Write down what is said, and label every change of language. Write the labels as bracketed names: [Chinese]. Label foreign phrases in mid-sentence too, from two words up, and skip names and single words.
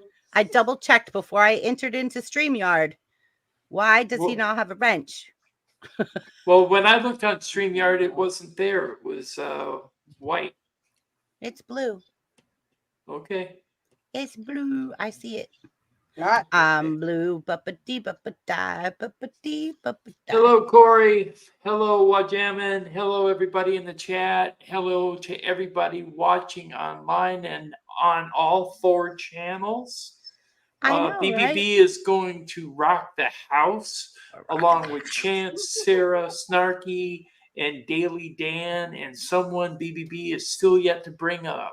[English] I double checked before I entered into StreamYard. Why does he not have a wrench? Well, when I looked on StreamYard, it wasn't there. It was white. It's blue. Okay. It's blue. I see it. Right. I'm blue. Ba-ba-dee, ba-ba-die, ba-ba-dee, ba-ba-die. Hello, Corey. Hello, Wajamin. Hello, everybody in the chat. Hello to everybody watching online and on all 4 channels. I know, BBB right? is going to rock the house along with Chance, Sarah, Snarky, and Daily Dan, and someone BBB is still yet to bring up.